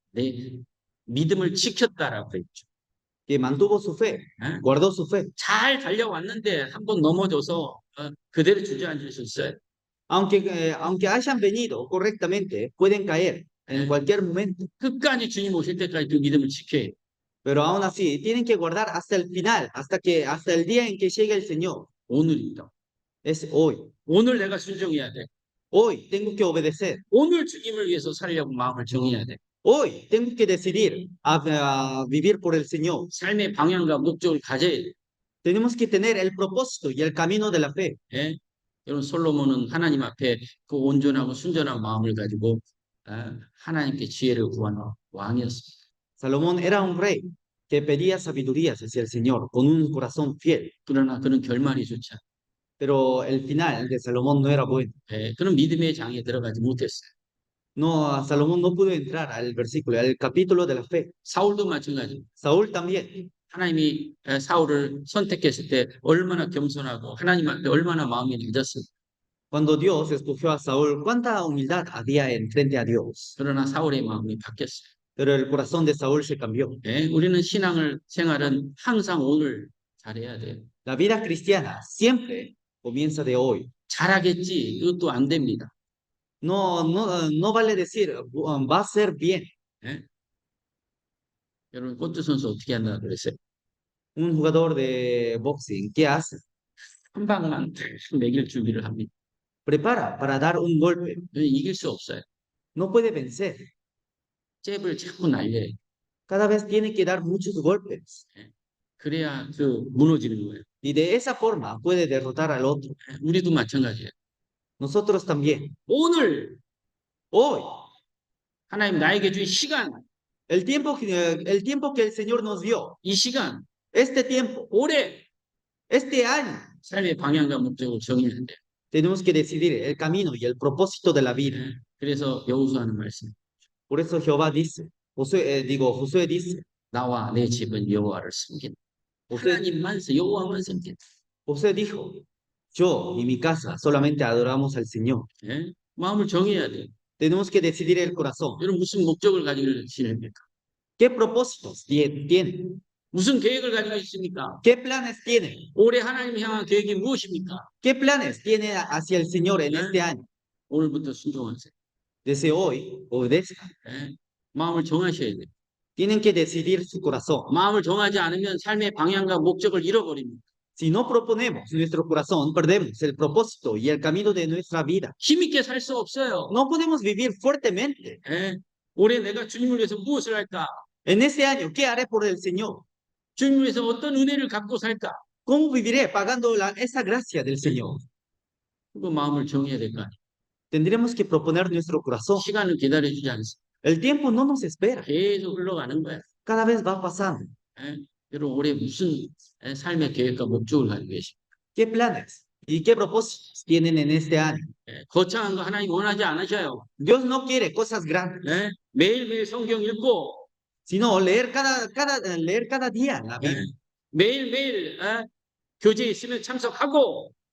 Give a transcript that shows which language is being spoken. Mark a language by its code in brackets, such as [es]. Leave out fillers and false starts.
[ko] 내 믿음을 지켰다라고 했죠. [es] que mantuvo su fe, guardó su fe. [ko] 잘 달려왔는데 한번 넘어져서 그대로 주저앉을 수 있어요. [es] Aunque hayan venido correctamente, pueden caer en cualquier momento. [ko] 끝까지 주님 오실 때까지 그 믿음을 지켜야 돼요. [es] Pero aún así, tienen que guardar hasta el final, hasta el día en que llegue el Señor. [ko] 오늘입니다. [es] Es hoy. [ko] 오늘 내가 순종해야 돼. [es] Hoy tengo que obedecer. [ko] 오늘 주님을 위해서 살려고 마음을 정해야 돼. [es] Hoy tengo que decidir a vivir por el Señor. [ko] 삶의 방향과 목적을 가져야 돼. [es] Tenemos que tener el propósito y el camino de la fe. [ko] 여러분 솔로몬은 하나님 앞에 그 온전하고 순전한 마음을 가지고 하나님께 지혜를 구하는 왕이었습니다. [es] Salomón era un rey que pedía sabiduría hacia el Señor con un corazón fiel. [ko] 그러나 그는 결말이 좋지 않아요. [es] Pero el final de Salomón no era bueno. [ko] 그는 믿음의 장에 들어가지 못했어요. [es] No, Salomón no pudo entrar al versículo, al capítulo de la fe. [ko] 사울도 마찬가지입니다. [es] Saúl también. [ko] 하나님이 사울을 선택했을 때 얼마나 겸손하고 하나님 앞에 얼마나 마음이 낮았어요. [es] Cuando Dios escogió a Saúl, cuánta humildad había en frente a Dios. [ko] 그러나 사울의 마음이 바뀌었어요. [es] pero el corazón de Saúl se cambió. [ko] 예, 우리는 생활은 항상 오늘 잘해야 돼요. [es] La vida cristiana siempre comienza de hoy. [ko] 잘하겠지. 이것도 안 됩니다. [es] No vale decir, va a ser bien. 예? [ko] 여러분, 골프 선수 어떻게 한다 그랬어요? [es] Un jugador de boxing, ¿qué hace? [ko] 한 방만 매길 준비를 합니다. [es] Prepara para dar un golpe. [ko] 이길 수 없어요. [es] No puede vencer. [ko] 잽을 자꾸 날려요. [es] Cada vez tiene que dar muchos golpes. [ko] 그래야 무너지는 거예요. [es] Y de esa forma puede derrotar al otro. [ko] 우리도 마찬가지예요. [es] Nosotros también. [ko] 오늘 [es] Hoy, [ko] 하나님 나에게 준 시간, [es] el tiempo que el Señor nos dio, [ko] 이 시간, [es] este tiempo, [ko] 올해 [es] este año, [ko] 삶의 방향과 목적을 정해야 돼요. [es] tenemos que decidir el camino y el propósito de la vida. [ko] 그래서 여호수아는 말씀, [es] Por eso Jehová dice, Josué dice, [ko] 나와 내 집은 여호와를 섬긴다. 하나님만 여호와만 섬긴다. [es] José dijo, yo y mi casa solamente adoramos al Señor. [ko] 예? 마음을 정해야 돼요. [es] Tenemos que decidir el corazón. [ko] 여러분 무슨 목적을 가지고 지냅니까? [es] ¿Qué propósitos tienen? [ko] 무슨 계획을 가지고 있습니까? [es] ¿Qué planes tienen? [ko] 올해 하나님 향한 계획이 무엇입니까? [es] ¿Qué planes tiene hacia el Señor en ¿Eh? este año? [ko] 오늘부터 순종하세요. [es] Desde hoy, obedezcan. [ko] 예? 마음을 정하셔야 돼요. [es] Tienen que decidir su corazón. [ko] 마음을 정하지 않으면 삶의 방향과 목적을 잃어버립니다. [es] Si no proponemos nuestro corazón, perdemos el propósito y el camino de nuestra vida. [ko] 힘있게 살 수 없어요. [es] No podemos vivir fuertemente. 예? [ko] 올해 내가 주님을 위해서 무엇을 할까? [es] En este año, ¿qué haré por el Señor? [ko] 주님을 위해서 어떤 은혜를 갖고 살까? [es] ¿Cómo viviré pagando esa gracia del Señor? [ko] 그 마음을 정해야 될 거 아니에요. [es] Tendremos que proponer nuestro corazón. [ko] 시간을 기다려주지 않습니다. [es] El tiempo no nos espera. [ko] 계속 흘러가는 거야. [es] Cada vez va pasando. 예? [ko] 여러분 올해 무슨 삶의 계획과 목적을 가지고 계십니까? [es] ¿Qué planes y qué propósitos tienen en este año? 예? [ko] 거창한 거 하나님 원하지 않으셔요. [es] Dios no quiere cosas grandes, [ko] 예? 매일매일 성경 읽고 [es] sino leer cada día la 예? Biblia. [ko] 매일매일 교제 있으면 참석하고